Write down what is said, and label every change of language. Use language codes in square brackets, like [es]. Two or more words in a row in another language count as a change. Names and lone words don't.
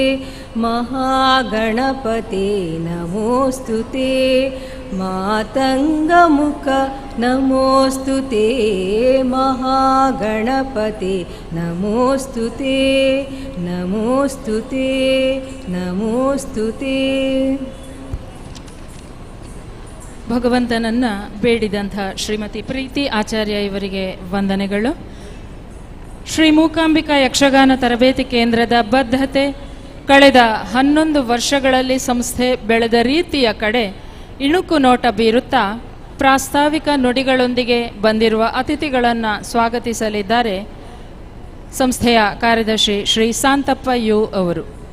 [sa] महागणपते नमोऽस्तु ते मातङ्गमुख नमोऽस्तु ते महागणपते नमोऽस्तु ते नमोऽस्तु ते नमोऽस्तु ते. [kn] ಭಗವಂತನನ್ನು ಬೇಡಿದಂಥ ಶ್ರೀಮತಿ ಪ್ರೀತಿ ಆಚಾರ್ಯ ಇವರಿಗೆ ವಂದನೆಗಳು. ಶ್ರೀ ಮೂಕಾಂಬಿಕಾ ಯಕ್ಷಗಾನ ತರಬೇತಿ ಕೇಂದ್ರದ ಬದ್ಧತೆ ಕಳೆದ 11 ವರ್ಷಗಳಲ್ಲಿ ಸಂಸ್ಥೆ ಬೆಳೆದ ರೀತಿಯ ಕಡೆ ಇಣುಕು ನೋಟ ಬೀರುತ್ತಾ ಪ್ರಾಸ್ತಾವಿಕ ನುಡಿಗಳೊಂದಿಗೆ ಬಂದಿರುವ ಅತಿಥಿಗಳನ್ನು ಸ್ವಾಗತಿಸಲಿದ್ದಾರೆ ಸಂಸ್ಥೆಯ ಕಾರ್ಯದರ್ಶಿ ಶ್ರೀ ಶಾಂತಪ್ಪ ಯು ಅವರು.